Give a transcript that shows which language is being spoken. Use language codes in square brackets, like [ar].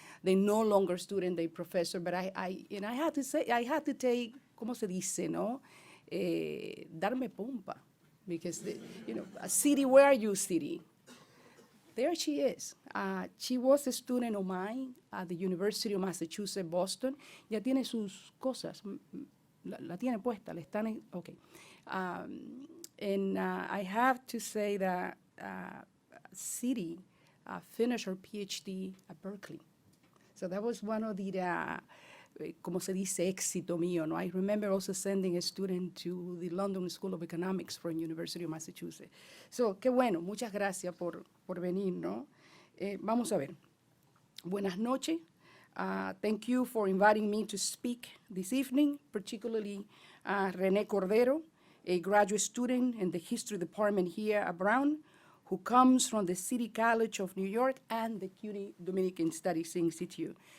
[en] They're no longer student, they're professor, but I had to say, I had to take, [es] ¿cómo se dice, no? Darme pompa, [en] because, City, where are you, City? There she is. She was a student of mine at the University of Massachusetts, Boston. [es] Ya tiene sus cosas. La tiene puesta, le están, okay. [en] And I have to say that City finished her PhD at Berkeley. So that was one of the, [es] como se dice, éxito mío, no? [en] I remember also sending a student to the London School of Economics from University of Massachusetts. [es] So, qué bueno, muchas gracias por venir, ¿no? Vamos a ver. Buenas noches. [en] Thank you for inviting me to speak this evening, particularly René Cordero, a graduate student in the history department here at Brown, who comes from the City College of New York and the CUNY Dominican Studies Institute.